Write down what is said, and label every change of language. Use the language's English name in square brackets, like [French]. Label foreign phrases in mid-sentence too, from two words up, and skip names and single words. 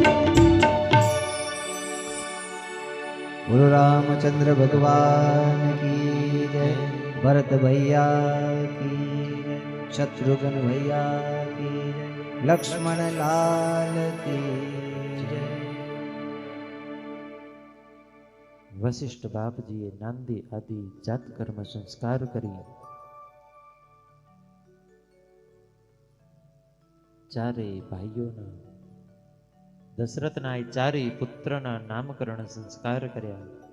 [Hindi] गुरु रामचंद्र भगवान की जय भरत भैया की जय शत्रुघ्न भैया की जय लक्ष्मण लाल की जय [Gujarati] વશિષ્ઠ બાપજીએ નાંદી આદિ જાત કર્મ સંસ્કાર કરી ચારે ભાઈઓના દશરથના ચારે પુત્રના નામકરણ સંસ્કાર કર્યા.